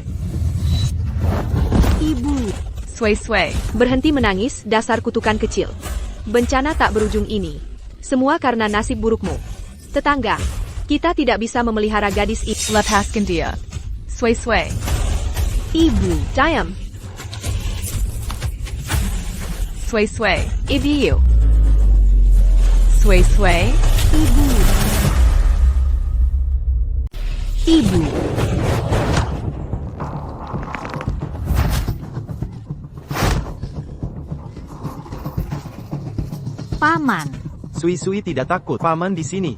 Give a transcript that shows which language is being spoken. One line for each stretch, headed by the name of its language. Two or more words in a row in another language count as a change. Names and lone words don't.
Indonesian: Ibu, Sui-sui. Berhenti menangis, dasar kutukan kecil. Bencana tak berujung ini. Semua karena nasib burukmu. Tetangga, kita tidak bisa memelihara gadis itu. Lepaskan dia. Sui-sui. ibu, Diam. Sui-sui. Ibu. Sui-sui. ibu. Ibu, paman, Sui Sui tidak takut. Paman di sini.